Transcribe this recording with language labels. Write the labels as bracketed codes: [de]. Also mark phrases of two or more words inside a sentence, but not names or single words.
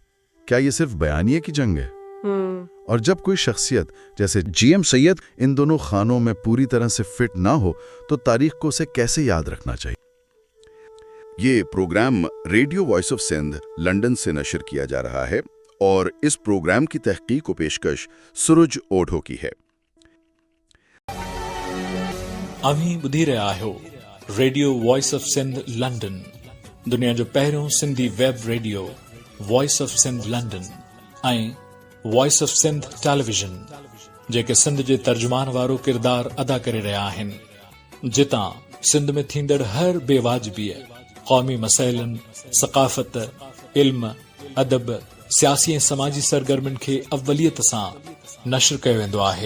[ur] کیا یہ صرف بیانیے کی جنگ ہے؟ اور جب کوئی شخصیت جیسے جی ایم سید ان دونوں خانوں میں پوری طرح سے فٹ نہ ہو تو تاریخ کو اسے کیسے یاد رکھنا چاہیے؟ یہ پروگرام ریڈیو وائس آف سندھ لندن سے نشر کیا جا رہا ہے اور اس پروگرام کی تحقیق و پیشکش سروج اوڈھو کی ہے۔ [sd] اویں ٻڌي رهيا آهيو ریڈیو وائس آف سندھ لنڈن، دنیا جو पहिरियों सिंधी वेब रेडियो वॉइस ऑफ सिंध लंडन ऐं वॉइस ऑफ सिंध टेलीविजन, जेके सिंध जे तर्जुमान वारो किरदार अदा करे रहिया आहिनि। जितां सिंध में थींदड़ हर बेवाजिबी क़ौमी मसइलनि, सक़ाफ़त, इल्म, अदब, सियासी ऐं समाजी सरगर्मियुनि खे अवलियत सां नशर कयो वेंदो आहे।